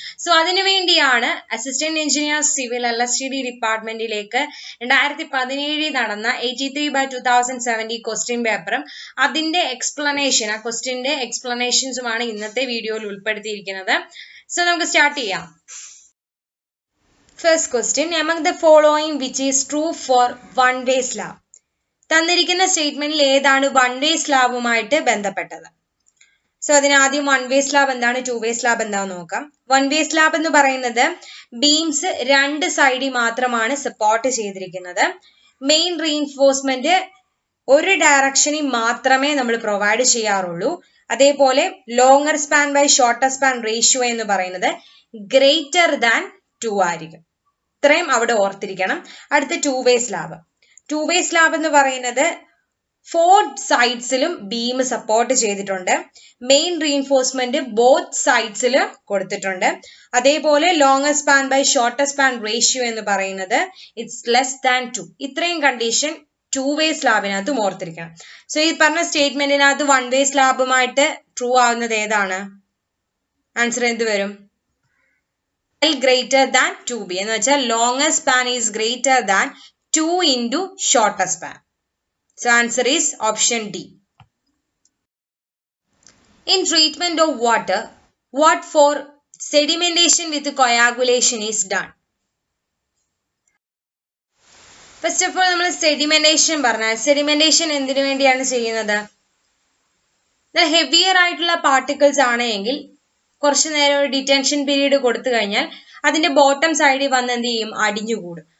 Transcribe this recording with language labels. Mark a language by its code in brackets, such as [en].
[ml] So അതിനു വേണ്ടിയാണ് assistant engineer civil LHD ഡിപ്പാർട്ട്മെന്റിലേക്ക് 2017 നടന്ന 83/2070 ക്വസ്റ്റ്യൻ പേപ്പറും അതിന്റെ എക്സ്പ്ലനേഷൻ, ആ ക്വസ്റ്റ്യന്റെ എക്സ്പ്ലനേഷൻസുമാണ് ഇന്നത്തെ വീഡിയോയിൽ ഉൾപ്പെടുത്തിയിരിക്കുന്നത്. സോ നമുക്ക് സ്റ്റാർട്ട് ചെയ്യാം. [en] First question, among the following which is true for one-way slab? [ml] തന്നിരിക്കുന്ന സ്റ്റേറ്റ്മെന്റിൽ ഏതാണ് വൺ വേ സ്ലാബുമായിട്ട് ബന്ധപ്പെട്ടത്? സോ അതിനാദ്യം വൺ വേ സ്ലാബ് എന്താണ്, ടു വേ സ്ലാബ് എന്താണെന്ന് നോക്കാം. വൺ വേ സ്ലാബ് എന്ന് പറയുന്നത് ബീംസ് രണ്ട് സൈഡിൽ മാത്രമാണ് സപ്പോർട്ട് ചെയ്തിരിക്കുന്നത്. മെയിൻ റീഇൻഫോഴ്സ്മെന്റ് ഒരു ഡയറക്ഷനിൽ മാത്രമേ നമ്മൾ പ്രൊവൈഡ് ചെയ്യാറുള്ളൂ. അതേപോലെ longer span by shorter span ratio എന്ന് പറയുന്നത് ഗ്രേറ്റർ ദാൻ 2 ആയിരിക്കും. ഇത്രയും അവിടെ ഓർത്തിരിക്കണം. അടുത്ത to way slab. To way slab എന്ന് പറയുന്നത് 4 സൈഡ്സിലും ബീം സപ്പോർട്ട് ചെയ്തിട്ടുണ്ട്. മെയിൻ റീഇൻഫോഴ്സ്മെന്റ് ബോത്ത് സൈഡ്സിൽ കൊടുത്തിട്ടുണ്ട്. അതേപോലെ longer span by shorter span ratio എന്ന് പറയുന്നത് ഇറ്റ്സ് ലെസ് ദാൻ 2. ഇത്രയും കണ്ടീഷൻ ടു വേ സ്ലാബിനകത്തും ഓർത്തിരിക്കണം. സോ ഈ പറഞ്ഞ സ്റ്റേറ്റ്മെന്റിനകത്ത് വൺ വേ സ്ലാബുമായിട്ട് ട്രൂ ആവുന്നത് ഏതാണ്? ആൻസർ എന്ത് വരും? [en] greater than 2b [ml] എന്ന് വെച്ചാൽ [en] longer span is greater than 2 into shorter span. So answer is option D. In treatment of water, what for sedimentation with coagulation is done? First of all [ml] നമ്മൾ sedimentation പറഞ്ഞാൽ sedimentation എന്തിനു വേണ്ടിയാണ് ചെയ്യുന്നത്? Heavier ആയിട്ടുള്ള particles ആണെങ്കിൽ കുറച്ചു നേരം ഒരു ഡിറ്റൻഷൻ പീരീഡ് കൊടുത്തു കഴിഞ്ഞാൽ അതിന്റെ ബോട്ടം സൈഡിൽ വന്ന് എന്ത് ചെയ്യും? അടിഞ്ഞുകൂടും.